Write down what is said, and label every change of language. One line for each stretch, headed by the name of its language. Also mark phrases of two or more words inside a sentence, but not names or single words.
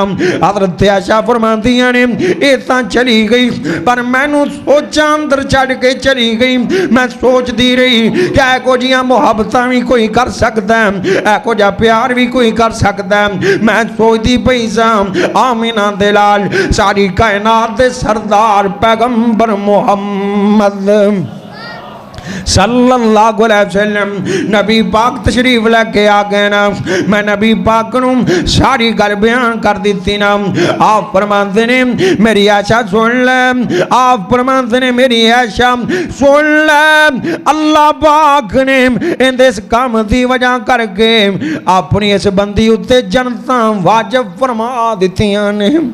Punjabi: حضرت عائشہ فرماندیاں نے ایہہ تاں چلی گئی پر مینوں سوچا اندر چھڈ کے چلی گئی. میں سوچتی رہی کہ ایہو جیہیاں محبتاں بھی کوئی کر سکتا ہے، ایہو جیہا پیار بھی کوئی کر سکتا ہے. میں سوچتی پئی ساں آمنہ دے لال ساری کائنات دے سردار پیغمبر محمد
Arabic: صلى الله عليه وسلم
Punjabi: نبی پاک تشریف لے کے آ گئے نا. میں نبی پاک نوں ساری گل بیان کر دی نا. آپ فرماتے نے میری آشا سن لے، آپ فرماتے نے میری آشا سن لے، اللہ پاک نے اس کام کی وجہ کر کے اپنی اس بندی اتے جنتا واجب فرما دتیاں نے.